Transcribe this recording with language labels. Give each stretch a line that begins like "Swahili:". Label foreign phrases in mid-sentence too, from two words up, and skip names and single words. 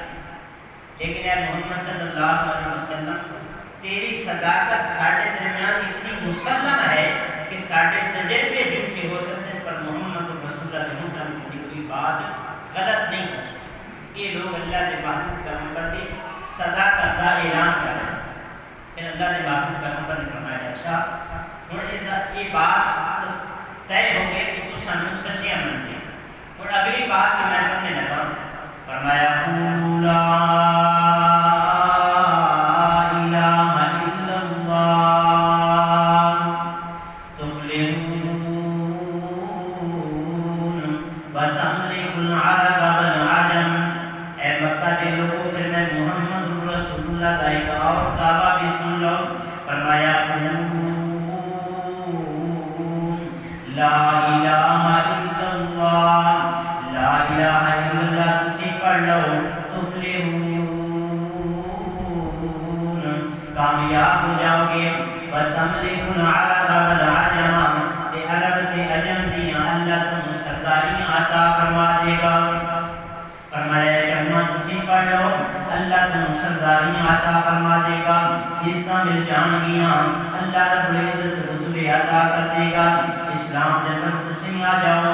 Urdu: لیکن اے محمد صلی اللہ علیہ وسلم تیری صداقت ساڑھے درمیان اتنی مسلم ہے کہ ساڑھے تجربے جھوٹے ہو سکتے ہیں پر محمد رسول اللہ کے منہ کی کوئی بات غلط نہیں ہو سکتی. یہ لوگ اللہ کے محبوب پیغمبر کی صداقت کا اعلان کر رہے ہیں. پھر اللہ کے محبوب پیغمبر نے فرمایا اچھا اور اس یہ بات طے ہو گئی کہ
Punjabi: تو سانو سچیاں منتے ہیں.
Urdu: اور اگلی بات کہ میں کرنے لگا فرمایا
Arabic: لا الہ الا اللہ تفلحون وتملک العرب والعجم.
Urdu: اے مکہ کے لوگوں پھر میں محمد رسول اللہ کا ایک اور دعویٰ بھی سن لو. فرمایا
Arabic: لا الہ الا اللہ،
Urdu: لا الہ الا اللہ
Punjabi: تسی پڑھ لو
Urdu: تفلحون کامیاب ہو جاؤ گے.
Arabic: وتملک العرب والعجم
Punjabi: تے عرب تے عجم دیاں
Urdu: اللہ تم سرداریاں عطا فرما دے گا. فرمایا کلمہ
Punjabi: تسی پڑھ لو
Urdu: اللہ تم سرداریاں عطا فرما دے گا.
Punjabi: حصہ مل جان گیاں
Urdu: اللہ رب العزت رتبے عطا کر دے گا. اسلام جنت تسی آ جاؤ.